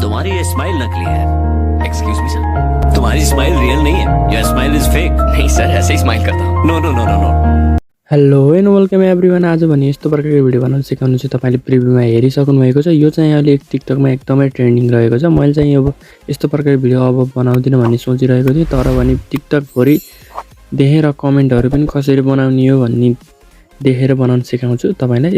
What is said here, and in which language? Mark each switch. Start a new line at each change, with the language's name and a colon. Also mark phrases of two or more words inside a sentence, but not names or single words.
Hindi: तुम्हारी ये स्माइल नकली है।
English: excuse me sir,
Hindi: तुम्हारी स्माइल रियल नहीं है।
English: Your smile is fake.
Hindi: नहीं सर, ऐसे ही स्माइल करता हूँ।
English: No no no no no. Hello and welcome everyone.
Nepali: आज भने यस्तो प्रकारको भिडियो बनाउन सिकाउनु चाहिँ तपाईले प्रिभ्यूमा हेरिसक्नु भएको छ। यो चाहिँ अहिले टिकटकमा एकदमै ट्रेन्डिङ रहेको छ। मैले चाहिँ अब यस्तो प्रकारको भिडियो अब बनाउँदिन भन्ने सोचिरहेको थिएँ, तर भने टिकटकभरि देखेर कमेन्टहरु पनि कसरी बनाउने हो भन्ने देखेर बनाउन सिकाउँछु तपाईलाई।